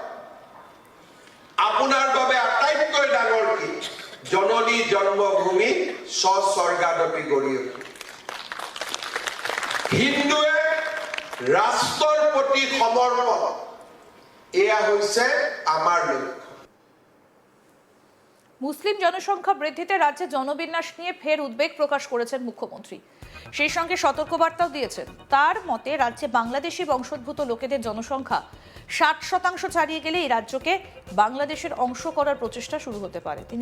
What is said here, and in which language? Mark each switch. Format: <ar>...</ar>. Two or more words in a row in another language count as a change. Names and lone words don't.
<as>আপোনাৰ বাবে আটাইতকৈ ডাঙৰ কি</as> <sa>জননী জন্মভূমি স্বৰ্গাদপি গৰিয়সী</sa> <as>হিন্দুৱে ৰাষ্ট্ৰৰ প্ৰতি সমৰ্পণ এয়া হৈছে আমাৰ লক্ষ্য</as> <bn>মুসলিম জনসংখ্যা বৃদ্ধিতে রাজ্যে জনবিন্যাস নিয়ে ফের উদ্বেগ প্রকাশ করেছেন মুখ্যমন্ত্রী সেই সঙ্গে সতর্কবার্তাও দিয়েছেন তার মতে রাজ্যে বাংলাদেশি বংশোদ্ভূত লোকেদের জনসংখ্যা 60% ছাড়িয়ে গেলে এই রাজ্যকে বাংলাদেশের অংশ করার প্রচেষ্টা শুরু হতে পারে তিনি</bn>